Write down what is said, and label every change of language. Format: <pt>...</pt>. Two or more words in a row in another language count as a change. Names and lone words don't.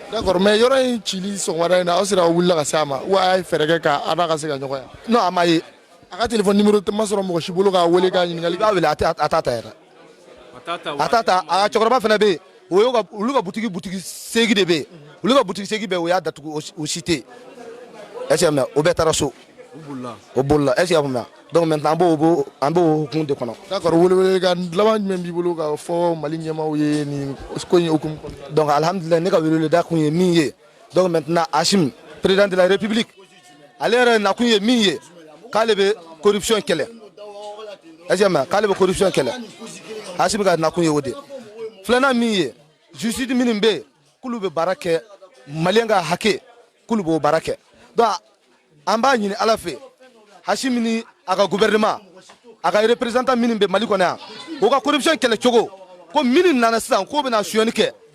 <fr>d'accord mais</fr> <bm>yɔrɔ in cili sɔgɔmada in na aw sera ka wulila ka se a ma ou a ye fɛɛrɛ kɛ k'a n'a ka se ka ɲɔgɔn ye non a ma ye a ka</bm> <fr>téléphone numéro</fr> <bm>ma sɔrɔ mɔgɔ si bolo k'a wele k'a ɲininkali i b'a wele a t'a ta yɛrɛ a t'a ta a ka cɛkɔrɔba fana bɛ yen o ye olu ka butigi segi de bɛ yen olu ka butigi segi bɛɛ o y'a datugu o si tɛ yen</bm> <fr>est-ce que</fr> <bm>i y'a mɛn o bɛɛ taara so o bolila</bm> <fr>est-ce que</fr> <bm>i y'a faamuya</bm> <fr>donc maintenant</fr> <bm>an b'o hukumu de kɔnɔ d'accord welewelekan laban jumɛn b'i bolo k'a fɔ Mali ɲɛmaaw ye nin ko in hukumu kɔnɔna donc alhamdulilayi ne ka weleweleda kun ye min ye</bm> <fr>donc maintenant Hashim président de la République</fr> <bm>ale yɛrɛ nakun ye min ye k'ale bɛ corruption kɛlɛ</bm> <fr>est-ce que</fr> <bm>i y'a mɛn k'ale bɛ corruption kɛlɛ Hashim ka nakun ye o de filanan min ye justice minnu bɛ yen k'olu bɛ baara kɛ maliyɛn ka hakɛ k'olu b'o baara kɛ donc an b'a ɲini Ala fɛ Hashim ni a ka gouvernement a ka représentant minnu bɛ Mali kɔnɔ yan o ka corruption kɛlɛ cogo ko minnu nana sisan k'o bɛna suyɔni kɛ</bm>